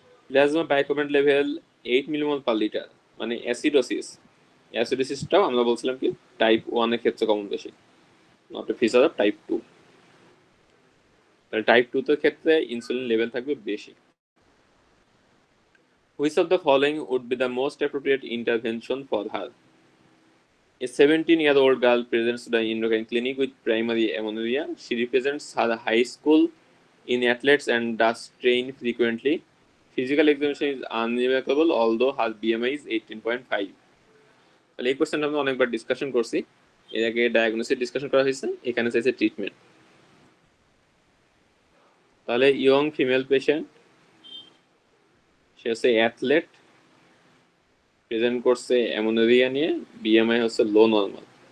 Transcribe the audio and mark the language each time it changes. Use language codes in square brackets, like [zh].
[bn] Plasma bicarbonate level 8 millimole per litre, মানে acidosis. অ্যাসিডোসিসটাও আমরা বলছিলাম কি টাইপ 1 এর ক্ষেত্রে কম বেশি, [en] Not a feature of type 2। [bn] তাহলে টাইপ 2 এর ক্ষেত্রে ইনসুলিন লেভেল থাকবে বেশি। [en] Which of the following would be the most appropriate intervention for her? A 17-year-old girl presents to the endocrine clinic with primary amenorrhea. She represents her high school in athletes and does train frequently. Physical examination is unremarkable, although her BMI is 18.5. [bn] তাহলে এই কোশ্চেনটা আমরা অনেকবার discussion করছি, এর আগে diagnosis discussion করা হয়েছে, এখানে চাইছে ট্রিটমেন্ট। তাহলে ইয়ং ফিমেল পেশেন্ট, সে হচ্ছে অ্যাথলেট, প্রেজেন্ট করছে অ্যামোনোরিয়া নিয়ে, বিএমআই হচ্ছে লো নর্মাল।